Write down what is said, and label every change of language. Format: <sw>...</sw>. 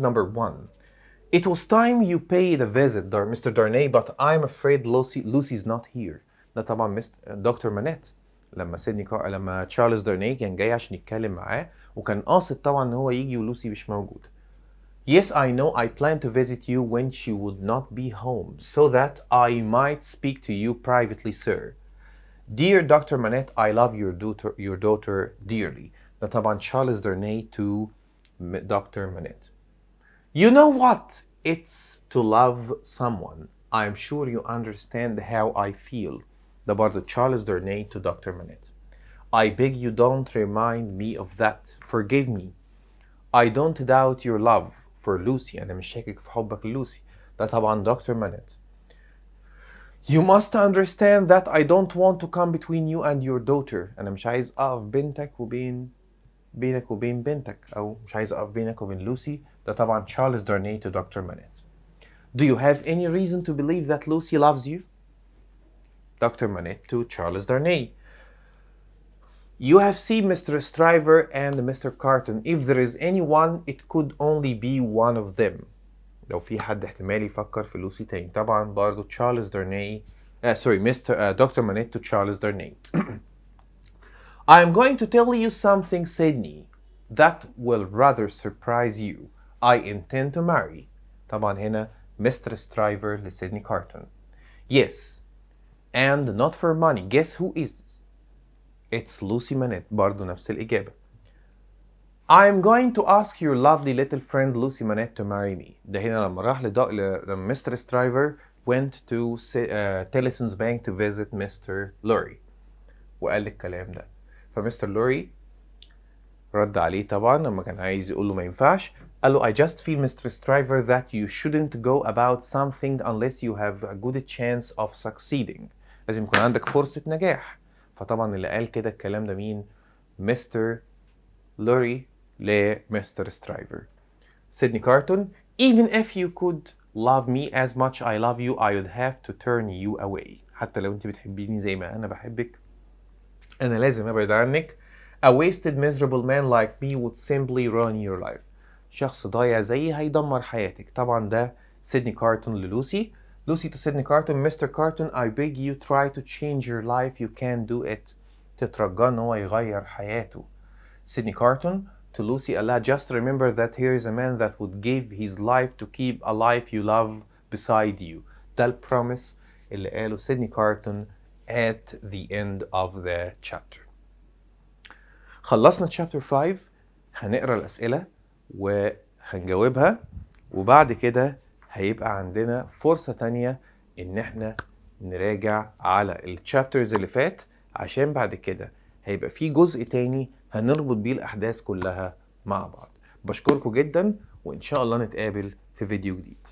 <en>number 1 It was time you paid a visit, Mr. Darnay, but I'm afraid Lucy's not here.</en> <ar>ده طبعا دكتور مانيت لما تشارلز دارناي كان جاي عشان يتكلم معاه وكان قاصد طبعا ان هو يجي ولوسي مش موجودة.</ar> <en>Yes, I know I plan to visit you when she would not be home, so that I might speak to you privately, sir. Dear Dr. Manette, I love your daughter dearly.</en> <ar>ده طبعا تشارلز دارناي to Dr.</ar> <en>Manette. You know what it's to love someone. I'm sure you understand how I feel.</en> <ar>ده برضه تشارلز دارناي to Dr.</ar> <en>Manette. I beg you don't remind me of that. Forgive me. I don't doubt your love for Lucy.</en> <ar>أنا مش شاكك في حبك للوسي. ده طبعا Dr. Manette.</ar> <en>You must understand that I don't want to come between you and your daughter.</en> <ar>أنا مش عايز أقف بينك وبين بنتك أو مش عايز أقف بينك وبين لوسي. ده طبعا تشارلز دارناي to Dr.</ar> <en>Manette. Do you have any reason to believe that Lucy loves you? Dr. Manette to Charles Darnay. You have seen Mr. Stryver and Mr. Carton. If there is anyone, it could only be one of them.</en> <ar>لو في حد احتمال يفكر في لوسي تاني. طبعا برضو تشارلز دارناي Dr.</ar> <en>Manette to Charles Darnay. I am going to tell you something, Sydney, that will rather surprise you. I intend to marry.</en> <ar>طبعا هنا</ar> <en>Mr.</en> <ar>Stryver لسيدني كارتون.</ar> <en>Yes, and not for money. Guess who is? It's Lucy Manette.</en> <ar>برضو نفس الإجابة.</ar> <en>I am going to ask your lovely little friend Lucy Manette to marry me.</en> <ar>ده هنا لما راح لما Mr.</ar> <en>Stryver went to Tellyson's Bank to visit Mr.</en> <ar>Lorry وقال الكلام ده. فمستر لوري رد عليه طبعا لما كان عايز يقول له ما ينفعش. قال له</ar> <en>I just feel Mr. Stryver that you shouldn't go about something unless you have a good chance of succeeding.</en> <ar>لازم يكون عندك فرصة نجاح. فطبعا اللي قال كده الكلام ده مين؟ مستر لوري لمستر سترايفر.</ar> <en>Sydney Carton Even if you could love me as much I love you I would have to turn you away.</en> <ar>حتى لو انت بتحبيني زي ما انا بحبك أنا لازم أبعد عنك.</ar> <en>A wasted miserable man like me would simply ruin your life.</en> <ar>شخص ضايع زيي هيدمر حياتك. طبعا ده سيدني كارتون للوسي.</ar> <en>Lucy to Sydney Carton: mister Carton I beg you try to change your life, you can't do it.</en> <ar>تترجاه ان هو يغير حياته.</ar> <en>Sydney Carton to Lucy: Allah, just remember that here is a man that would give his life to keep a life you love beside you.</en> <ar>ده البروميس اللي قاله سيدني كارتون</ar> <en>at the end of the chapter.</en> <ar>خلصنا chapter 5. هنقرا الأسئلة وهنجاوبها، وبعد كده هيبقى عندنا فرصة تانية إن احنا نراجع على الشابترز اللي فات، عشان بعد كده هيبقى في جزء تاني هنربط بيه الأحداث كلها مع بعض. بشكركم جدا، وإن شاء الله نتقابل في فيديو جديد.</ar>